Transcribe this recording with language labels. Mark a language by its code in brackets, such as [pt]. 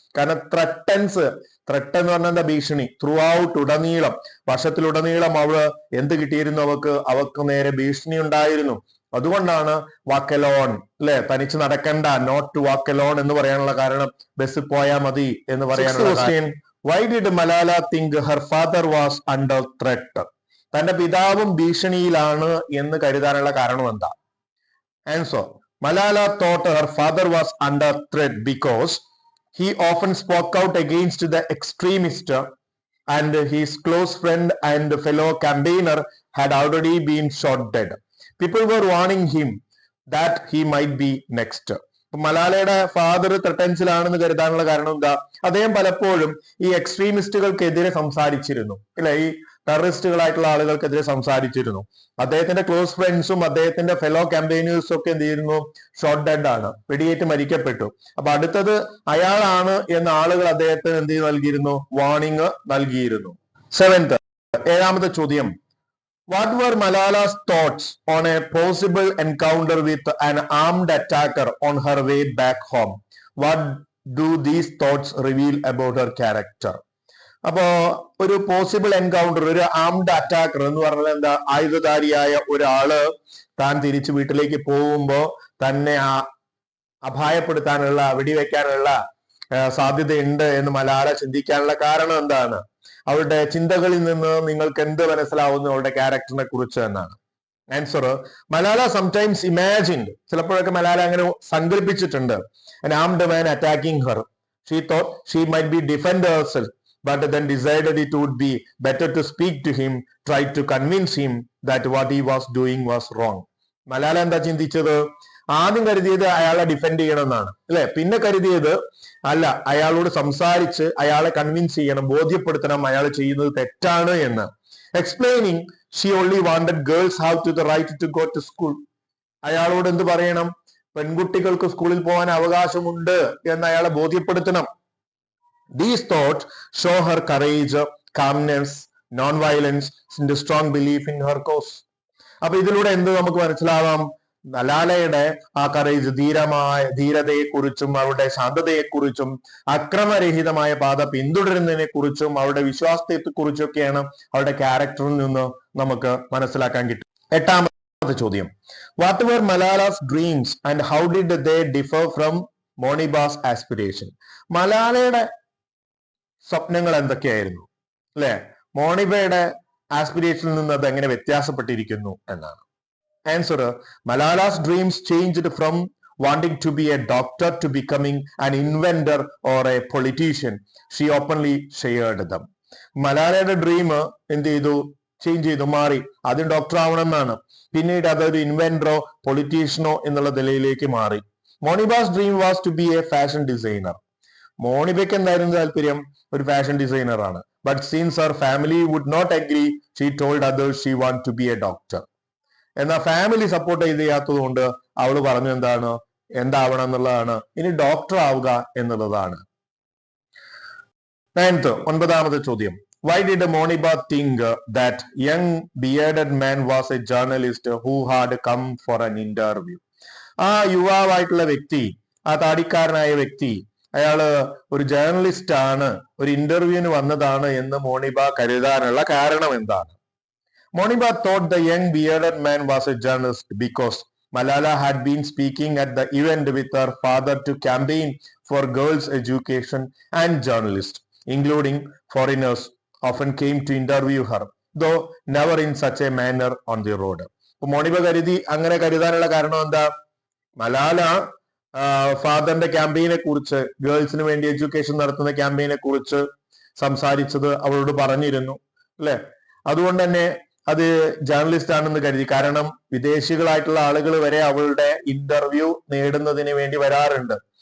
[ml] കാരണം ത്രെട്ട് എന്ന് പറഞ്ഞാൽ എന്താ? ഭീഷണി. ത്രൂ ഔട്ട്, ഉടനീളം, വർഷത്തിലുടനീളം അവള് എന്ത് കിട്ടിയിരുന്നു? അവക്ക് നേരെ ഭീഷണി ഉണ്ടായിരുന്നു. അതുകൊണ്ടാണ് വാക്ക് അലോൺ അല്ലെ, തനിച്ച് നടക്കണ്ട, [en] not to walk alone [ml] എന്ന് പറയാനുള്ള കാരണം ബസ് പോയാൽ മതി എന്ന് പറയാനുള്ള. [en] Why did Malala think her father was under threat? [ml] തന്റെ പിതാവും ഭീഷണിയിലാണ് എന്ന് കരുതാനുള്ള കാരണം എന്താ? [en] Answer. Malala thought her father was under threat because he often spoke out against the extremist and his close friend and fellow campaigner had already been shot dead. People were warning him that he might be next. [ml] മലാലയുടെ father ത്രെട്ടൻസിലാണെന്ന് കരുതാനുള്ള കാരണം എന്താ? അദ്ദേഹം പലപ്പോഴും ഈ എക്സ്ട്രീമിസ്റ്റുകൾക്കെതിരെ സംസാരിച്ചിരുന്നു, അല്ലെ? ഈ ടെററിസ്റ്റുകളായിട്ടുള്ള ആളുകൾക്കെതിരെ സംസാരിച്ചിരുന്നു. അദ്ദേഹത്തിന്റെ ക്ലോസ് ഫ്രണ്ട്സും അദ്ദേഹത്തിന്റെ ഫെലോ ക്യാമ്പയിനേഴ്സും ഒക്കെ എന്ത് ചെയ്യുന്നു? ഷോട്ട് ഡെഡ് ആണ്, വെടിയേറ്റ് മരിക്കപ്പെട്ടു. അപ്പൊ അടുത്തത് അയാളാണ് എന്ന് ആളുകൾ അദ്ദേഹത്തിന് എന്ത് നൽകിയിരുന്നു? വാർണിംഗ് നൽകിയിരുന്നു. 7th, ഏഴാമത്തെ ചോദ്യം. [en] What were Malala's thoughts on a possible encounter with an armed attacker on her way back home? What do these thoughts reveal about her character? [ml] അപ്പോ ഒരു പോസിബിൾ എൻകൗണ്ടർ, ഒരു ആംഡ് അറ്റാക്കർ എന്ന് പറഞ്ഞാൽ എന്താ? ആയുധധാരിയായ ഒരാള് താൻ തിരിച്ചു വീട്ടിലേക്ക് പോകുമ്പോ തന്നെ അപായപ്പെടുത്താനുള്ള, വെടിവെക്കാനുള്ള സാധ്യതയുണ്ട് എന്ന് മലാല ചിന്തിക്കാനുള്ള കാരണം എന്താണ്? അവരുടെ ചിന്തകളിൽ നിന്ന് നിങ്ങൾക്ക് എന്ത് മനസ്സിലാവുന്നു അവരുടെ ക്യാരക്ടറിനെ കുറിച്ച് എന്നാണ്. ആൻസർ. [en] Malala sometimes imagined, [ml] ചിലപ്പോഴൊക്കെ മലാല അങ്ങനെ സങ്കല്പിച്ചിട്ടുണ്ട്, [en] an armed man attacking her. She thought she might be defend herself, but then decided it would be better to speak to him, try to convince him that what he was doing was wrong. [ml] Malala എന്താ ചിന്തിച്ചത്? ആദ്യം കരുതിയത് അയാളെ defend ചെയ്യണം എന്നാണ്, അല്ലെ? പിന്നെ കരുതിയത് അല്ല, അയാളോട് സംസാരിച്ച് അയാളെ കൺവിൻസ് ചെയ്യണം, ബോധ്യപ്പെടുത്തണം അയാൾ ചെയ്യുന്നത് തെറ്റാണ് എന്ന്. [en] Explaining she only wanted girls have to the right to go to school. [ml] അയാളോട് എന്ത് പറയണം? പെൺകുട്ടികൾക്ക് സ്കൂളിൽ പോകാൻ അവകാശമുണ്ട് എന്ന് അയാളെ ബോധ്യപ്പെടുത്തണം. [en] These thoughts show her courage, calmness, non-violence, and a strong belief in her cause. [ml] അപ്പൊ ഇതിലൂടെ എന്ത് നമുക്ക് മനസ്സിലാവാം? മലാലയുടെ ആ കറേജ്, ധീരതയെക്കുറിച്ചും അവരുടെ ശാന്തതയെക്കുറിച്ചും അക്രമരഹിതമായ പാത പിന്തുടരുന്നതിനെ കുറിച്ചും അവരുടെ വിശ്വാസത്തെക്കുറിച്ചൊക്കെയാണ് അവരുടെ ക്യാരക്ടറിൽ നിന്ന് നമുക്ക് മനസ്സിലാക്കാൻ കിട്ടും. 8ാമത്തെ ചോദ്യം. [en] What were Malala's dreams and how did they differ from Moniba's aspiration? [ml] മലാലയുടെ സ്വപ്നങ്ങൾ എന്തൊക്കെയായിരുന്നു, അല്ലെ? മോണിബയുടെ ആസ്പിരേഷനിൽ നിന്ന് അത് എങ്ങനെ വ്യത്യാസപ്പെട്ടിരിക്കുന്നു എന്നാണ്. [en] Answer. Malala's dreams changed from wanting to be a doctor to becoming an inventor or a politician. She openly shared them. [ml] മലാലയുടെ dream എന്ത് ചെയ്തു? ചേഞ്ച് ചെയ്തു, മാറി. ആദ്യം ഡോക്ടർ ആവണം എന്നാണ്, പിന്നീട് അതൊരു ഇൻവെന്ററോ പൊളിറ്റീഷ്യനോ എന്നുള്ള നിലയിലേക്ക് മാറി. [en] Moniba's dream was to be a fashion designer. [ml] മോണിബയ്ക്ക് എന്തായിരുന്നു താല്പര്യം? ഒരു ഫാഷൻ ഡിസൈനർ ആണ്. [en] But since her family would not agree, she told others she want to be a doctor. [ml] എന്നാൽ ഫാമിലി സപ്പോർട്ട് ചെയ്യാത്തത് കൊണ്ട് അവള് പറഞ്ഞു എന്താവണം എന്നുള്ളതാണ്, ഇനി ഡോക്ടർ ആവുക എന്നുള്ളതാണ്. 9th, 9ാമത്തെ ചോദ്യം. [en] Why did Moniba think that young bearded man was a journalist who had come for an interview? [ml] ആ യുവാവായിട്ടുള്ള വ്യക്തി, ആ താടിക്കാരനായ വ്യക്തി, അയാള് ഒരു ജേർണലിസ്റ്റ് ആണ്, ഒരു ഇന്റർവ്യൂവിന് വന്നതാണ് എന്ന് മോണിബ കരുതാനുള്ള കാരണം എന്താണ്? [en] Moniba thought the young bearded man was a journalist because Malala had been speaking at the event with her father to campaign for girls' education, and journalists, including foreigners, often came to interview her, though never in such a manner on the road. [ml] മോണിബ അങ്ങനെ കരുതാനുള്ള കാരണം എന്താ? മലാല ഫാദറിന്റെ ക്യാമ്പയിനെ കുറിച്ച്, ഗേൾസിന് വേണ്ടി education നടത്തുന്ന ക്യാമ്പയിനെ കുറിച്ച് സംസാരിച്ചത് അവളോട് പറഞ്ഞിരുന്നു, അല്ലെ? അതുകൊണ്ട് തന്നെ അത് ജേർണലിസ്റ്റ് ആണെന്ന് കരുതി. കാരണം വിദേശികളായിട്ടുള്ള ആളുകൾ വരെ അവളുടെ ഇന്റർവ്യൂ നേടുന്നതിന് വേണ്ടി വരാറുണ്ട്.